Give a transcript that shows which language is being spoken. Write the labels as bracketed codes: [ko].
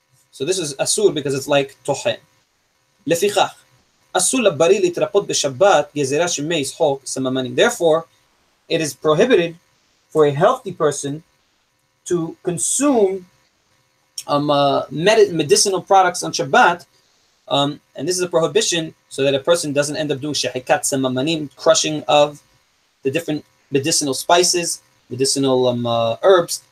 [en] So this is asur because it's like tohen. [he] לפיכך, אסור לבריא להתרפות בשבת גזירה שמי ישחוק סממנים. [en] Therefore, it is prohibited for a healthy person to consume medicinal products on Shabbat, and this is a prohibition so that a person doesn't end up doing shahikat samamanim, crushing of the different medicinal spices, medicinal herbs.